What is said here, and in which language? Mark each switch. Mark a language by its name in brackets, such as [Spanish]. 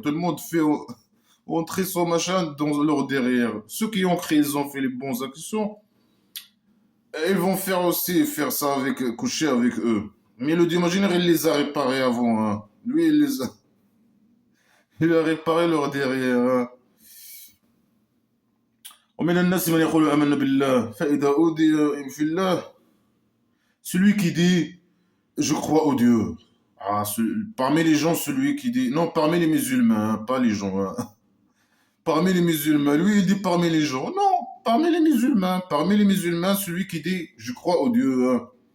[French] Tout le monde fait entrer son machin dans leur derrière. Ceux qui ont créé, ils ont fait les bonnes actions. Et ils vont faire aussi faire ça avec coucher avec eux. Mais le Dieu imaginaire, il les a réparés avant. Hein. Lui, il a réparé leur derrière. Hein. [Arabic] ومن الناس من يقول آمنا بالله فإذا أوذي في الله. [French] Celui qui dit je crois au Dieu. Ah, parmi les gens, celui qui dit non, parmi les musulmans, hein, pas les gens. Hein. Parmi les musulmans, lui il dit parmi les gens. Non, parmi les musulmans, celui qui dit je crois au Dieu. Hein.